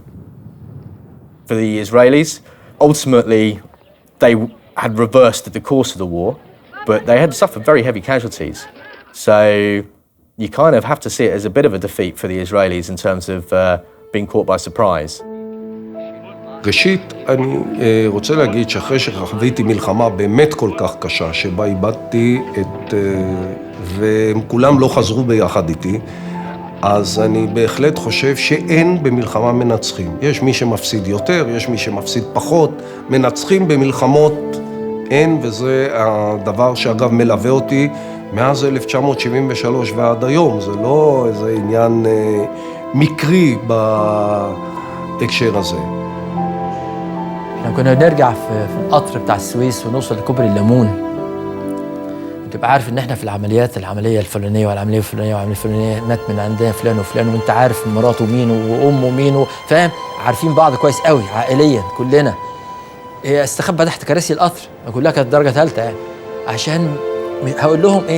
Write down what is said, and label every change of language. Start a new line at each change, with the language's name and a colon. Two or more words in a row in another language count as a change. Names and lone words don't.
English: For the Israelis, ultimately, they had reversed the course of the war, but they had suffered very heavy casualties. So you kind of have to see it as a bit of a defeat for the Israelis in terms of being caught by surprise.
Hebrew: ראשית, אני רוצה להגיד שאחרי שחוויתי מלחמה באמת כל כך קשה, שבה איבדתי והם כולם לא חזרו ביחד איתי, אז אני בהחלט חושב שאין במלחמה מנצחים. יש מי שמפסיד יותר, יש מי שמפסיד פחות, מנצחים במלחמות אין, וזה הדבר שאגב מלווה אותי מאז 1973 ועד היום. זה לא איזה עניין מקרי בהקשר הזה.
Arabic: لما كنا بنرجع في القطر بتاع السويس ونوصل لكوبري الليمون، تبقى عارف ان احنا في العمليه الفلانيه والعمليه الفلانيه والعمليه الفلانيه، مات من عندنا فلان وفلان، وانت عارف مراته مين وامه مين، فاهم؟ عارفين بعض كويس قوي عائليا كلنا. استخبى تحت كراسي القطر، كلها كانت درجه ثالثه يعني، عشان هقول لهم ايه؟